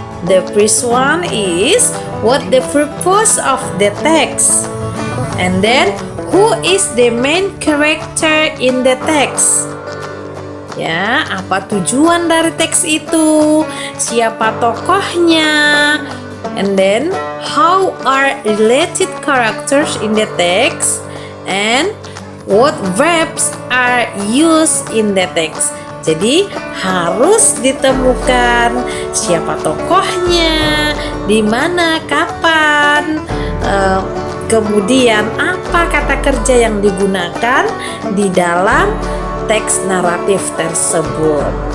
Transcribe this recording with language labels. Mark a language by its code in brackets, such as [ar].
[en] The first one is, what the purpose of the text? And then, who is the main character in the text? [id] Ya, apa tujuan dari teks itu? Siapa tokohnya? [en] And then, how are related characters in the text? And what verbs are used in the text? [id] Jadi harus ditemukan siapa tokohnya, di mana, kapan, kemudian apa kata kerja yang digunakan di dalam teks naratif tersebut.